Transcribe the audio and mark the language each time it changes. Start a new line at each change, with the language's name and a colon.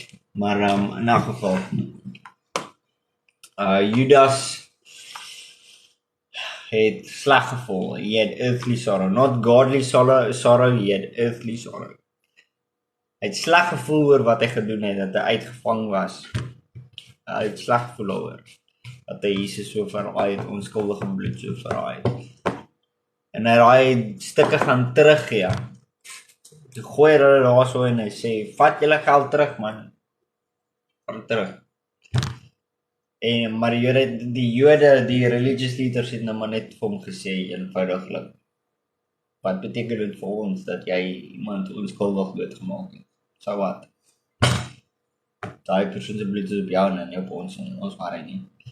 Afrikaans: Maar in 'n geval Judas het sleg gevoel.
English: He had earthly sorrow, not godly sorrow, he had earthly sorrow.
Afrikaans: Hy het sleg gevoel oor wat hy gedoen het, dat hy uitgevang was. Hy het sleg gevoel oor dat hy Jesus so verraai het, onskuldige bloed so verraai het. En hy raai stukke gaan teruggee. Toe gooi hulle daar so en hy sê, "Vat julle geld terug, man. Vat terug." Maar die Jode, die
English: religious leaders
Afrikaans: het nou maar net vir hom gesê, eenvoudiglik, "Wat beteken dit vir ons dat jy iemand onskuldig doodgemaak het? So wat? Daai persoon se bloed is op jou en nie op ons en ons maar nie."